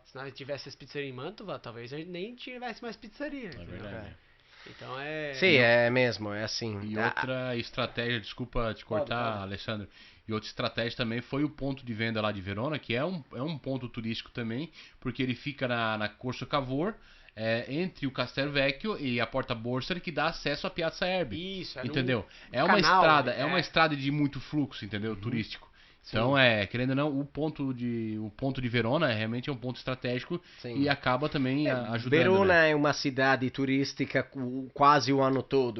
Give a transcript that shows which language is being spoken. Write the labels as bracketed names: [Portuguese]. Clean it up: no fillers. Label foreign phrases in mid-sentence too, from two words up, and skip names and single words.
[Portuguese] se nós tivesse as pizzarias em Mantova, talvez a gente nem tivesse mais pizzaria. É entendeu? verdade. Então Sim, é mesmo, é assim. E outra estratégia, desculpa te cortar, Alessandro, e outra estratégia também foi o ponto de venda lá de Verona, que é um ponto turístico também, porque ele fica na Corso Cavour, entre o Castel Vecchio e a Porta Borsari, que dá acesso à Piazza Erbe. Isso, entendeu? num É uma canal, estrada, né? é uma estrada de muito fluxo, entendeu? Turístico. Então, querendo ou não, o ponto de Verona realmente é um ponto estratégico e acaba também ajudando. Verona né? é uma cidade turística quase o ano todo.